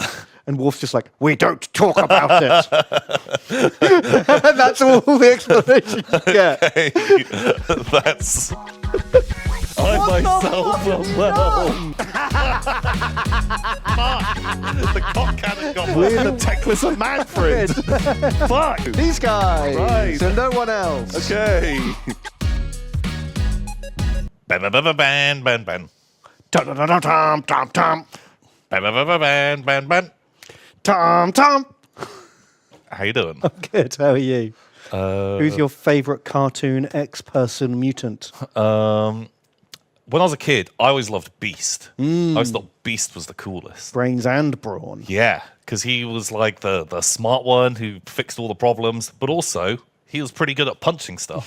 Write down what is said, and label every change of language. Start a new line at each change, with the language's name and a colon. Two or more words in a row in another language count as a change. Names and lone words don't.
English: And Worf's just like, we don't talk about it. And that's all the explanation you get. Hey, that's. I myself am well. Fuck! The cock cannon got We're the Teclis of Manfred. Fuck! These guys, Right. and no one else. Okay. Ban ban ban ban ban ban. Tom, tom, tom, Ban ban ban ban ban ban. tom, tom. How you doing? Good. How are you? Who's your favourite cartoon X-person mutant? When I was a kid, I always loved Beast. I always thought Beast was the coolest. Brains and brawn. Yeah, because he was like the smart one who fixed all the problems, but also he was pretty good at punching stuff.